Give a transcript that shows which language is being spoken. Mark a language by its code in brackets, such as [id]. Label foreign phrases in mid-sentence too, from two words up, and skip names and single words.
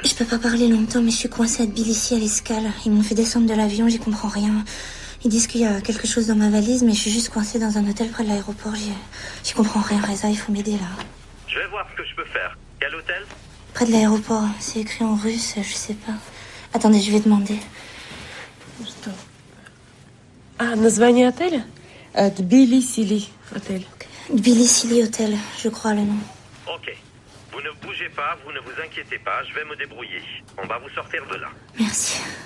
[fr] Je peux pas parler longtemps, mais je suis coincée à Tbilissi à l'escale. Ils m'ont fait descendre de l'avion, j'y comprends rien. Ils disent qu'il y a quelque chose dans ma valise, mais je suis juste coincée dans un hôtel près de l'aéroport. J'y comprends rien, Reza, il faut m'aider là. Je vais voir ce que je peux faire. Quel hôtel? Près de l'aéroport, c'est écrit en russe, je sais pas. Attendez, je vais demander. [ru] А, название отеля? Тбилиси отель. [fr] Tbilissi Hôtel, je crois le nom. Ok. Vous ne bougez pas, vous ne vous inquiétez pas, je vais me débrouiller. On va vous sortir de là. Merci.